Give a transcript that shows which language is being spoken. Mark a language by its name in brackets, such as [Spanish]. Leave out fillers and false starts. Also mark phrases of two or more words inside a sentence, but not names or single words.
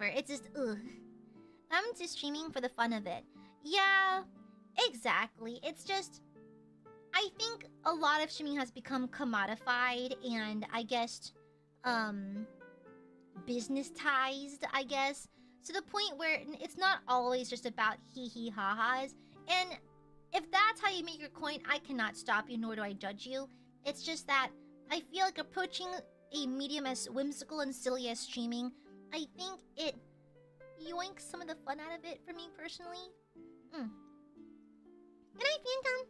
[English] It's just I'm just streaming for the fun of it. Yeah, exactly. It's just I think a lot of streaming has become commodified and I guess business-tized, I guess, to the point where it's not always just about hee-hee-ha-has. And if that's how you make your coin, I cannot stop you, nor do I judge you. It's just that I feel like approaching a medium as whimsical and silly as streaming, I think it yoinks some of the fun out of it for me personally. Good night, Phantom.